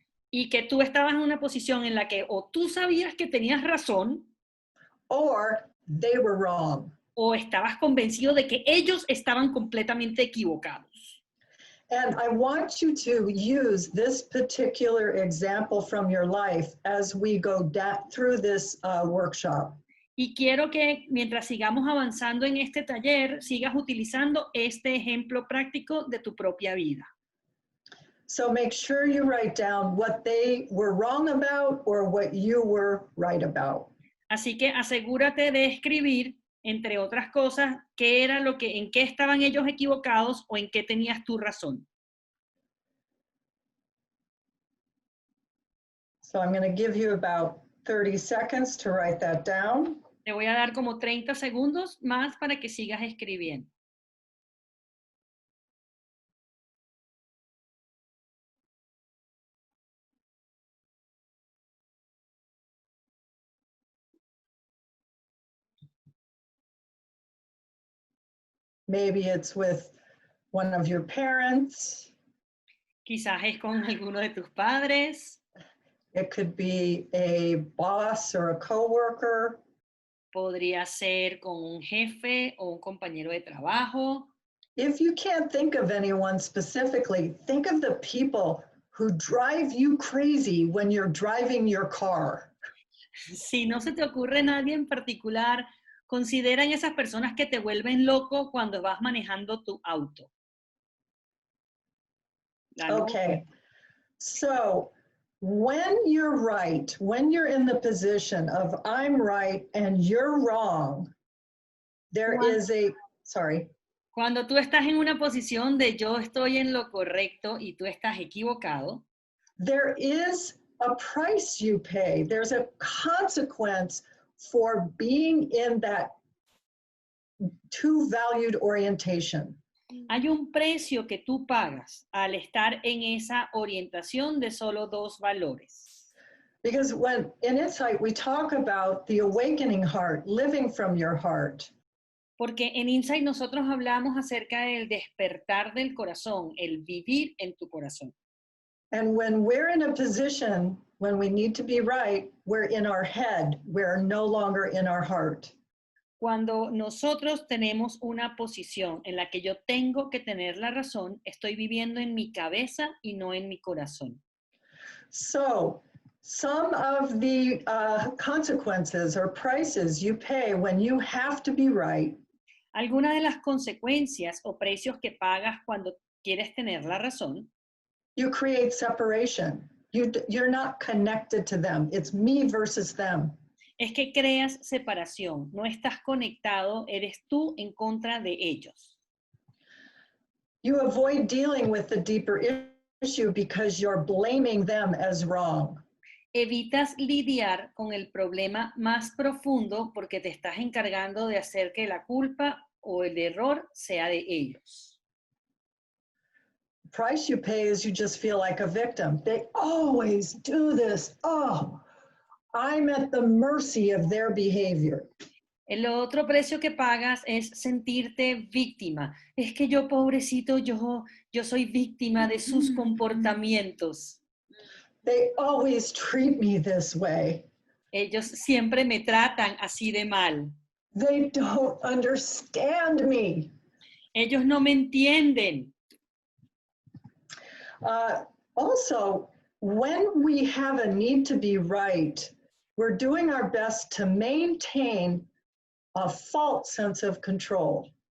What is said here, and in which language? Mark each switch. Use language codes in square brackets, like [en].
[es] Y que tú estabas en una posición en la que o tú sabías que tenías razón. [en] Or they were wrong. [es] O estabas convencido de que ellos estaban completamente equivocados. [en] And I want you to use this particular example from your life as we go through this workshop. [es] Y quiero que mientras sigamos avanzando en este taller, sigas utilizando este ejemplo práctico de tu propia vida. [en] So make sure you write down what they were wrong about or what you were right about. [es] Así que asegúrate de escribir, entre otras cosas, qué era en qué estaban ellos equivocados o en qué tenías tu razón. [en] So I'm going to give you about 30 seconds to write that down. [es] Te voy a dar como 30 segundos más para que sigas escribiendo. [en] Maybe it's with one of your parents. [es] Quizás es con alguno de tus padres. [en] It could be a boss or a coworker. [es] Podría ser con un jefe o un compañero de trabajo. [en] If you can't think of anyone specifically, think of the people who drive you crazy when you're driving your car. [es] Si no se te ocurre nadie en particular, considera en esas personas que te vuelven loco cuando vas manejando tu auto. [en] Okay, so when you're right, when you're in the position of I'm right and you're wrong, there is sorry. [es] Cuando tú estás en una posición de yo estoy en lo correcto y tú estás equivocado. [en] there is a price you pay. There's a consequence for being in that two-valued orientation. [es] Hay un precio que tú pagas al estar en esa orientación de solo dos valores. [en] Because when in Insight we talk about the awakening heart, living from your heart. [es] Porque en Insight nosotros hablamos acerca del despertar del corazón, el vivir en tu corazón. [en] And when we're in a position when we need to be right, we're in our head, we're no longer in our heart. [es] Cuando nosotros tenemos una posición en la que yo tengo que tener la razón, estoy viviendo en mi cabeza y no en mi corazón. [en] So, some of the consequences or prices you pay when you have to be right. [es] Algunas de las consecuencias o precios que pagas cuando quieres tener la razón. [en] You create separation. You're not connected to them. It's me versus them. [es] Es que creas separación, no estás conectado, eres tú en contra de ellos. [en] You avoid dealing with the deeper issue because you're blaming them as wrong. [es] Evitas lidiar con el problema más profundo porque te estás encargando de hacer que la culpa o el error sea de ellos. [en] The price you pay is you just feel like a victim. They always do this. Oh, I'm at the mercy of their behavior. [es] El otro precio que pagas es sentirte víctima. Es que yo, pobrecito, yo soy víctima de sus comportamientos. [en] They always treat me this way. [es] Ellos siempre me tratan así de mal. [en] They don't understand me. [es] Ellos no me entienden. [en] Also, when we have a need to be right, we're doing our best to maintain a false sense of control.